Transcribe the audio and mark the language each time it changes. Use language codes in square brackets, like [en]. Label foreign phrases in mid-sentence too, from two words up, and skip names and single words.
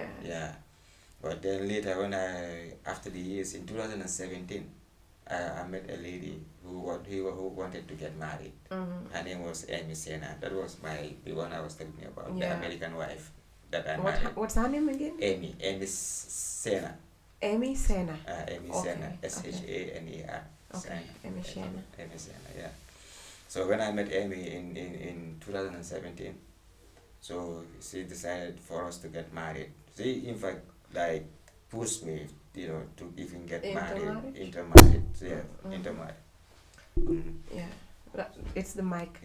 [en] Yeah. But then later, after the years in 2017, I met a lady who wanted to get married. Her name was Amy Sena. That was the one I was telling you about, the American wife that I married. What's her name again? Amy Sena. Amy Sena. Amy Sena. Shaner. Okay. Amy Sena. Amy Sena. Yeah. So when I met Amy in 2017, so she decided for us to get married. She in fact pushed me, to even get married. Intermarried. Yeah, intermarried. Yeah, it's the mic.